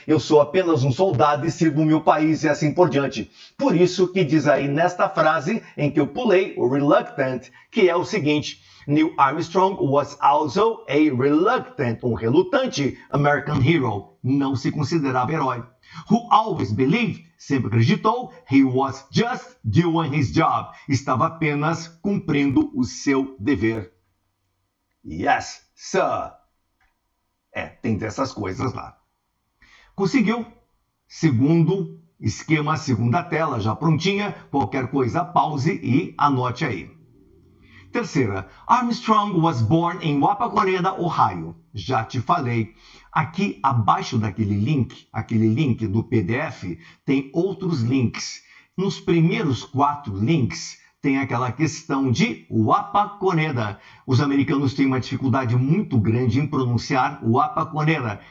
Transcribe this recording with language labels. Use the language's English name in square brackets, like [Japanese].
[Portuguese] Eu sou apenas um soldado e sirvo o meu país e assim por diante. Por isso que diz aí nesta frase em que eu pulei, o reluctant, que é o seguinte: [English] Neil Armstrong was also a reluctant, [Portuguese] um relutante [English] American hero. [Portuguese] Não se considerava herói. [English] Who always believed, [Portuguese] sempre acreditou, [English] he was just doing his job. [Portuguese] Estava apenas cumprindo o seu dever. [English] Yes, sir. [Portuguese] Tem dessas coisas lá. Conseguiu. Segundo esquema, segunda tela, já prontinha. Qualquer coisa, pause e anote aí. Terceira, [English] Armstrong was born em Wapakoneta, Ohio. [Portuguese] Já te falei. Aqui abaixo daquele link do PDF, tem outros links. Nos primeiros 4 links, tem aquela questão de Wapakoneta. Os americanos têm uma dificuldade muito grande em pronunciar Wapakoneta.